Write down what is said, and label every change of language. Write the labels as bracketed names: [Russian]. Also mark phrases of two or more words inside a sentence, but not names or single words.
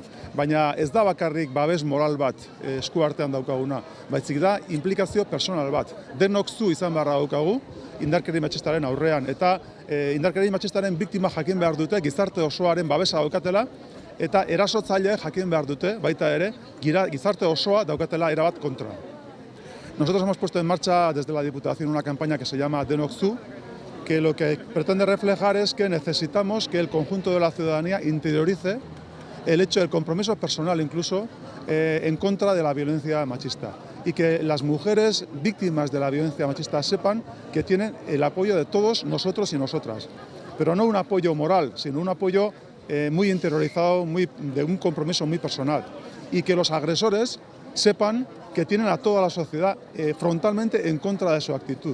[Basque] Baina ez da bakarrik babes moral bat esku artean daukaguna, baizik da implikazio personal bat. Denok Zu izan beharra daukagu indarkeria matxistaren aurrean eta indarkeria matxistaren biktima jakin behar dute gizarte osoaren babesa daukatela. Eta erasotzaileek jakin behar dute, baita ere, gizarte osoa daukatela erabat kontra. [Spanish] Nosotros hemos puesto en marcha desde la Diputación una campaña que se llama Denok Zu, que lo que pretende reflejar es que necesitamos que el conjunto de la ciudadanía interiorice el hecho del compromiso personal incluso en contra de la violencia machista y que las mujeres víctimas de la violencia machista sepan que tienen el apoyo de todos nosotros y nosotras, pero no un apoyo moral, sino un apoyo muy interiorizado, de un compromiso muy personal, y que los agresores sepan que tienen a toda la sociedad frontalmente en contra de su actitud.